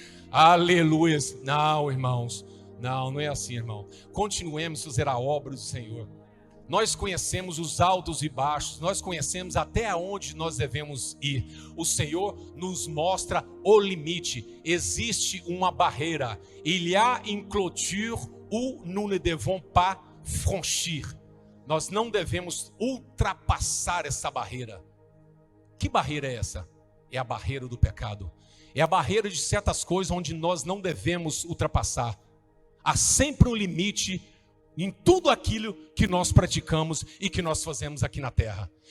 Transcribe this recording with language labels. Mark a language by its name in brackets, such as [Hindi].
[Portuguese] Aleluia. Não, irmãos. Não é assim, irmão. Continuemos a fazer a obra do Senhor. Nós conhecemos os altos e baixos, nós conhecemos até onde nós devemos ir. O Senhor nos mostra o limite. Existe uma barreira. [French] Il y a une clôture où nous ne devons pas franchir. [Portuguese] Nós não devemos ultrapassar essa barreira. Que barreira é essa? É a barreira do pecado. É a barreira de certas coisas onde nós não devemos ultrapassar. Há sempre um limite em tudo aquilo que nós praticamos e que nós fazemos aqui na terra.